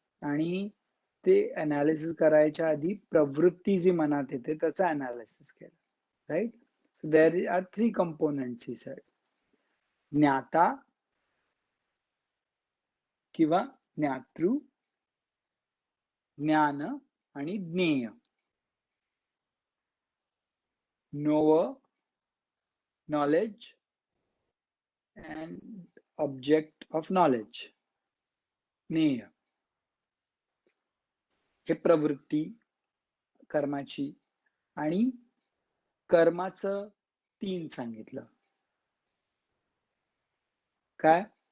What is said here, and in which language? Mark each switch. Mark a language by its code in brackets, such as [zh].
[mr] आणि ते अनालिसिस करायच्या आधी प्रवृत्ती जी मनात येते त्याचं अनालिसिस केलं, right. [en] So there are three components. ही side [mr] ज्ञाता किंवा ज्ञातृ, ज्ञान आणि ज्ञेय. [en] knower, knowledge and object of knowledge. [mr] ज्ञेय हे प्रवृत्ती कर्माची. आणि कर्माचं तीन सांगितलं. काय?